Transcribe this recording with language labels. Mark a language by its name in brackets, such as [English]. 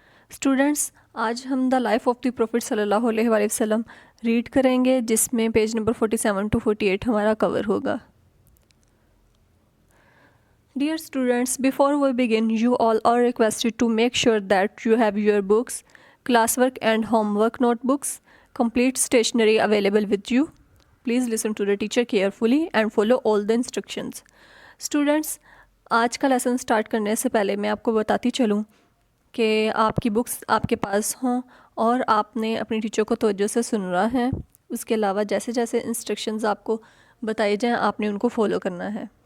[Urdu] Students, آج ہم the life of the profit صلی اللہ علیہ وآلہ وسلم ریڈ کریں گے, جس میں پیج نمبر 47 to 48 ہمارا کور ہوگا. [English] Dear students, before we begin, you all are requested to make sure that you have your books, classwork and homework notebooks, complete stationery available with you. Please listen to the teacher carefully and follow all the instructions. [Urdu] Students, آج کا lesson start کرنے سے پہلے میں آپ کو بتاتی چلوں کہ آپ کی بکس آپ کے پاس ہوں اور آپ نے اپنی ٹیچر کو توجہ سے سننا ہے. اس کے علاوہ جیسے جیسے انسٹرکشنز آپ کو بتائی جائیں آپ نے ان کو فالو کرنا ہے.